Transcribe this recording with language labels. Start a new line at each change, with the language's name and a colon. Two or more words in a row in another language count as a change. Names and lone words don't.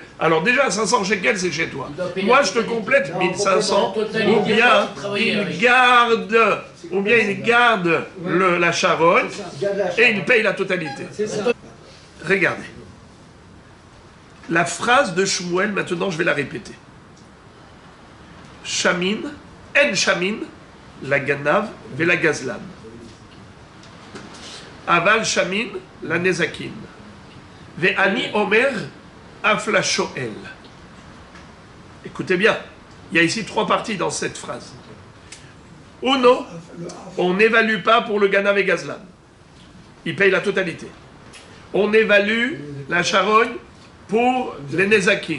French: Alors déjà, 500 shekels, c'est chez toi. Moi, je te complète 1500. Ou bien il garde la charogne et il paye la totalité. Regardez. La phrase de Shmuel, maintenant, je vais la répéter.
Hebrew: שמין, אין שמין, לגנב, ולגזלן. אבל שמין, לנזקין. ואני אומר אפילו שואל.
French: Écoutez bien, il y a ici 3 parties dans cette phrase. Uno, on n'évalue pas pour le ganav et gazlan. Il paye la totalité. On évalue la charogne pour les nezakin.